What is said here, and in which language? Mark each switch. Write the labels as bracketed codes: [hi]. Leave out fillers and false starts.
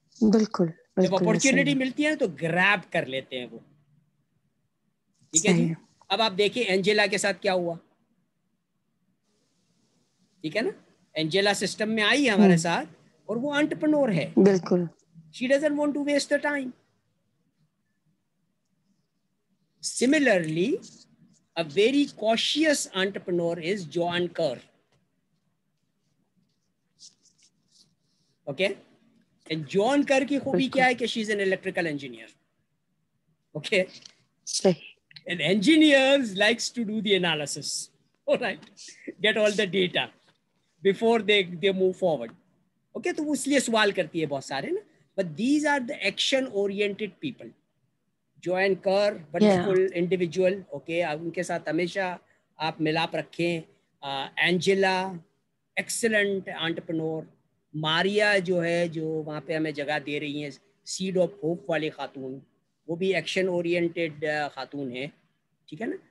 [ur] بالکل. جب اپورچونٹی ملتی ہے تو گریب کر لیتے ہیں وہ. ٹھیک ہے جی. اب آپ دیکھیں اینجیلا کے ساتھ کیا ہوا. ٹھیک ہے نا. اینجیلا سسٹم میں آئی ہمارے ساتھ اور وہ انٹرپرنور ہے. بالکل. [en] She doesn't want to waste the time. Similarly, a very cautious entrepreneur is Joan Kerr. Okay? And Joan Kerr [ur] کی خوبی کیا ہے کہ [en] she is an electrical engineer. Okay? And engineers likes to do the analysis. All right? Get all the data before they move forward. Okay? [ur] تو وہ اس لیے سوال کرتی ہے بہت سارے نا. [en] But these are the action-oriented people. Joan Kerr, wonderful individual. Okay? [ur] ان کے ساتھ ہمیشہ آپ ملاپ رکھیں. [en] Angela, excellent entrepreneur. [ur] ماریا جو ہے جو وہاں پہ ہمیں جگہ دے رہی ہیں سیڈ آف ہوپ والی خاتون وہ بھی ایکشن اورینٹیڈ خاتون ہے. ٹھیک ہے نا.